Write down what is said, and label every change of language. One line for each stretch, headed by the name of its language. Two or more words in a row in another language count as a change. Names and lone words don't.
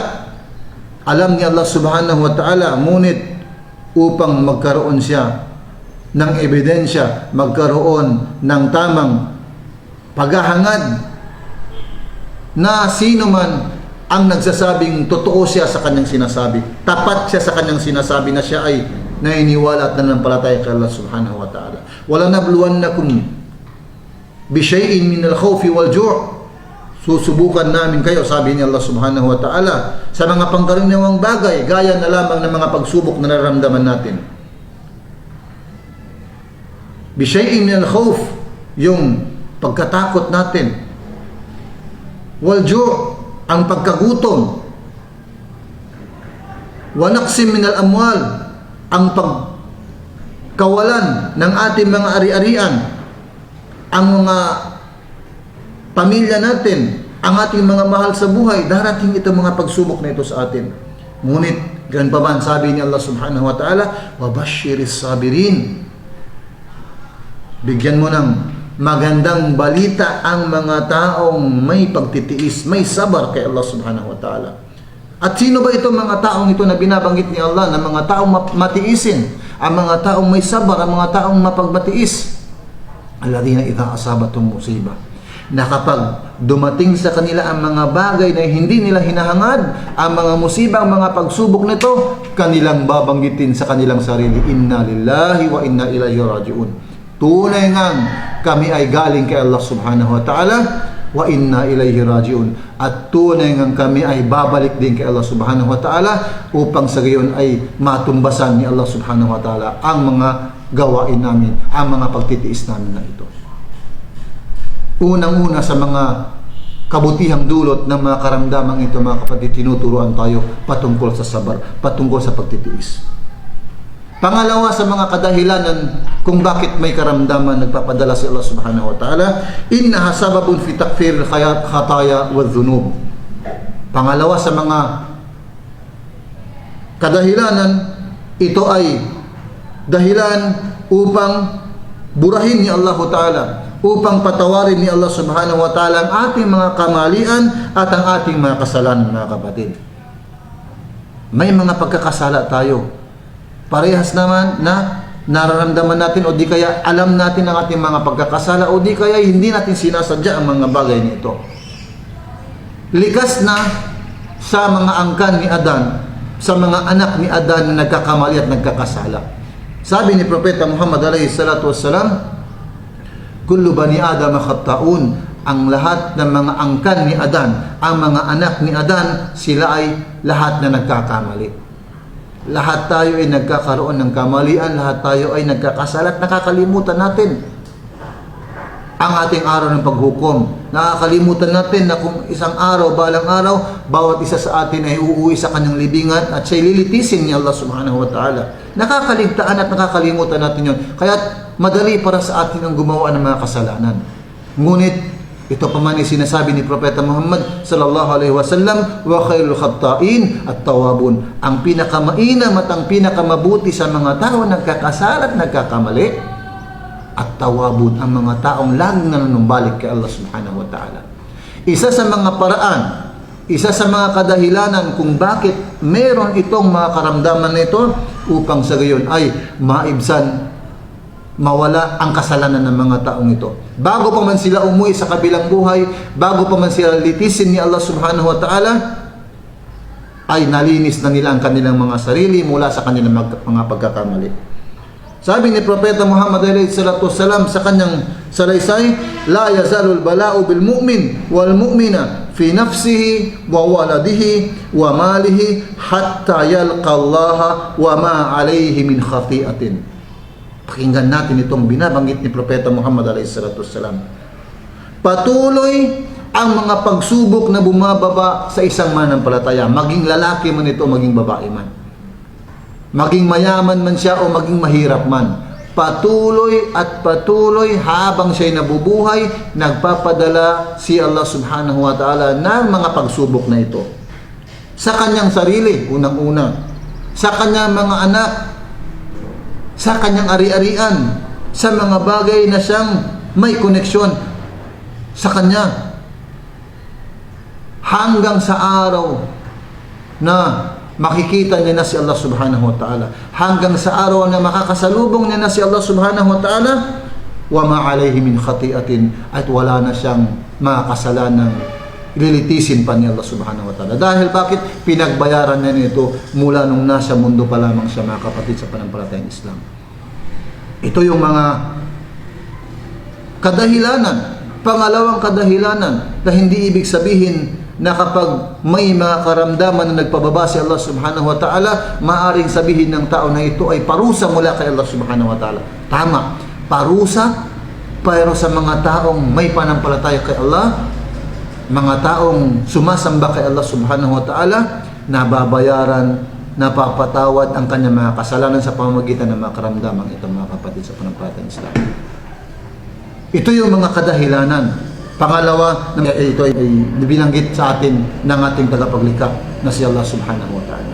Filipino: Alam ni Allah
Arabic: سبحانه وتعالى,
Filipino: ngunit upang magkaroon siya ng ebidensya, magkaroon ng tamang paghahangad na sino man ang nagsasabing totoo siya sa kanyang sinasabi, tapat siya sa kanyang sinasabi na siya ay naniniwala at nananampalataya kay Allah
Arabic: سبحانه وتعالى. ولنبلونكم بشيء من الخوف والجوع',
Filipino: susubukan namin kayo, sabi ni Allah
Arabic: سبحانه وتعالى,
Filipino: sa mga pangkaraniwang bagay, gaya na lamang ng mga pagsubok na nararamdaman natin.
Arabic: بشيء من الخوف,
Filipino: yung pagkatakot natin. Wal-ju', ang pagkagutom.
Arabic: ونقص من الأموال,
Filipino: ang pagkawalan ng ating mga ari-arian, ang mga pamilya natin, ang ating mga mahal sa buhay. Darating itong mga pagsubok na ito sa atin. Ngunit ganun pa man, sabi ni Allah
Arabic: سبحانه وتعالى, وبشر الصابرين,
Filipino: bigyan mo ng magandang balita ang mga taong may pagtitiis, may sabar kay Allah
Arabic: سبحانه وتعالى.
Filipino: At sino ba itong mga taong ito na binabanggit ni Allah, na mga taong matiisin, ang mga taong may sabar, ang mga taong mapagbatiis?
Arabic: الذين إذا أصابتهم مصيبة,
Filipino: na kapag dumating sa kanila ang mga bagay na hindi nila hinahangad, ang mga musibang, mga pagsubok nito, kanilang babanggitin sa kanilang sarili,
Arabic: إنا لله وإنا إليه راجعون.
Filipino: Tunay ngang kami ay galing kay Allah
Arabic: سبحانه وتعالى, وإنا إليه راجعون,
Filipino: at tunay ngang kami ay babalik din kay Allah
Arabic: سبحانه وتعالى,
Filipino: upang sa gayon ay matumbasan ni Allah
Arabic: سبحانه وتعالى
Filipino: ang mga gawain namin, ang mga pagtitiis namin na ito. Unang-una sa mga kabutihang dulot ng mga karamdamang ito, mga kapatid, tinuturuan tayo patungkol sa sabar, patungkol sa pagtitiis. Pangalawa sa mga kadahilanan kung bakit may karamdaman nagpapadala si Allah
Arabic: سبحانه وتعالى, إنها سبب في تكفير الخطايا والذنوب.
Filipino: Pangalawa sa mga kadahilanan, ito ay dahilan upang burahin ni Allah ta'ala, upang patawarin ni Allah
Arabic: سبحانه وتعالى
Filipino: ang ating mga kamalian at ang ating mga kasalanan, mga kapatid. May mga pagkakasala tayo, parehas naman na nararamdaman natin o di kaya alam natin ang ating mga pagkakasala o di kaya hindi natin sinasadya ang mga bagay nito. Likas na sa mga angkan ni Adan, sa mga anak ni Adan na nagkakamali at nagkakasala. Sabi ni Propeta Muhammad
Arabic: عليه الصلاة والسلام, كل بني آدم خطاء,
Filipino: ang lahat ng mga angkan ni Adan, ang mga anak ni Adan, sila ay lahat na nagkakamali. Lahat tayo ay nagkakaroon ng kamalian, lahat tayo ay nagkakasala at nakakalimutan natin ang ating araw ng paghukom. Nakakalimutan natin na kung isang araw, balang araw, bawat isa sa atin ay uuwi sa kanyang libingan at siya'y lilitisin ni Allah
Arabic: سبحانه وتعالى.
Filipino: Nakakaligtaan at nakakalimutan natin yun. Kaya madali para sa atin ang gumawa ng mga kasalanan. Ngunit, ito pa man ay sinasabi ni Propeta Muhammad
Arabic: صلى الله عليه وسلم, وخير الخطائين التوابون.
Filipino: Ang pinakamainam at ang pinakamabuti sa mga tao nagkakasala at nagkakamali at tawabun, ang mga taong laging nanunumbalik kay Allah
Arabic: سبحانه وتعالى.
Filipino: Isa sa mga paraan, isa sa mga kadahilanan kung bakit meron itong mga karamdaman na ito upang sa gayon ay maibsan, mawala ang kasalanan ng mga taong ito. Bago pa man sila umuwi sa kabilang buhay, bago pa man sila litisin ni Allah
Arabic: سبحانه وتعالى,
Filipino: ay nalinis na nila ang kanilang mga sarili mula sa kanilang mga pagkakamali. Sabi ni Propeta Muhammad SAW sa kanyang salaysay,
Arabic: لا يزال البلاء بالمؤمن والمؤمنة في نفسه وولده وماله حتى يلقى الله وما عليه من خطيئة.
Filipino: Pakinggan natin itong binabanggit ni Propeta Muhammad SAW. Patuloy ang mga pagsubok na bumababa sa isang manampalataya, maging lalaki man ito, maging babae man. Maging mayaman man siya o maging mahirap man. Patuloy at patuloy habang siya'y nabubuhay, nagpapadala si Allah
Arabic: سبحانه وتعالى
Filipino: ng mga pagsubok na ito. Sa kanyang sarili, unang-una. Sa kanyang mga anak. Sa kanyang ari-arian. Sa mga bagay na siyang may koneksyon sa kanya. Hanggang sa araw na makikita niya na si Allah
Arabic: سبحانه وتعالى.
Filipino: Hanggang sa araw na makakasalubong niya na si Allah
Arabic: سبحانه وتعالى, وما عليه من خطيئة,
Filipino: at wala na siyang mga kasalanang ililitisin pa ni Allah
Arabic: سبحانه وتعالى.
Filipino: Dahil bakit? Pinagbayaran niya nito mula nung nasa mundo pa lamang siya, mga kapatid, sa panampalatayang Islam. Ito yung mga kadahilanan. Pangalawang kadahilanan na hindi ibig sabihin na kapag may mga karamdaman na nagpababa si Allah
Arabic: سبحانه وتعالى,
Filipino: maaring sabihin ng tao na ito ay parusa mula kay Allah
Arabic: سبحانه وتعالى.
Filipino: Tama, parusa, pero sa mga taong may panampalataya kay Allah, mga taong sumasamba kay Allah
Arabic: سبحانه وتعالى,
Filipino: nababayaran, napapatawad ang kanyang mga kasalanan sa pamamagitan ng mga karamdaman ito, mga kapatid, sa panampalatayang Islam. Ito yung mga kadahilanan. Pangalawa, ito ay binanggit sa atin ng ating tagapaglikha na si Allah
Arabic: سبحانه وتعالى.